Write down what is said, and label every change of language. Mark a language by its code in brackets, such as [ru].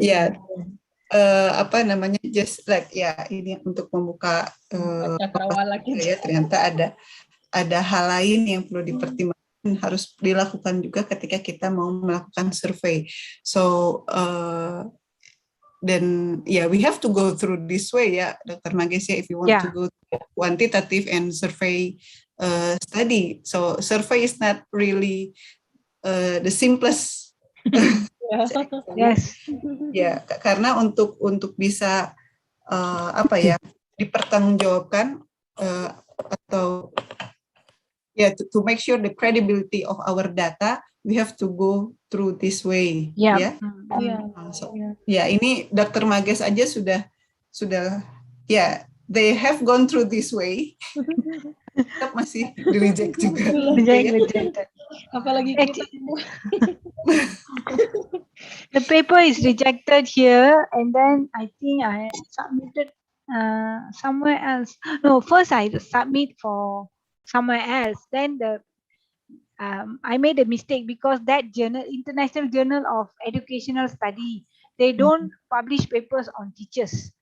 [id] Ya, apa namanya, [en] just like [id] ya ini untuk membuka Cakrawala gitu. ya, ternyata ada hal lain yang perlu dipertimbangkan, harus dilakukan juga ketika kita mau melakukan survei. [en] So then we have to go through this way ya, Dr. Magesia, if you want to go quantitative and survey study. So survey is not really the simplest. Yes. [id] Ya, karena untuk bisa apa ya, dipertanggungjawabkan atau [en] to make sure the credibility of our data, we have to go through this way. Yeah. [id] Ini Dr. [en] Mages [id] aja sudah [en] they have gone through this way. [id] Tetap masih di reject juga. [en] Rejected. [id] Apalagi kita. [en] The paper is rejected here, and then I think I submitted somewhere else. No, first I submit for somewhere else. Then I made a mistake because that journal, International Journal of Educational Study, they don't publish papers on teachers.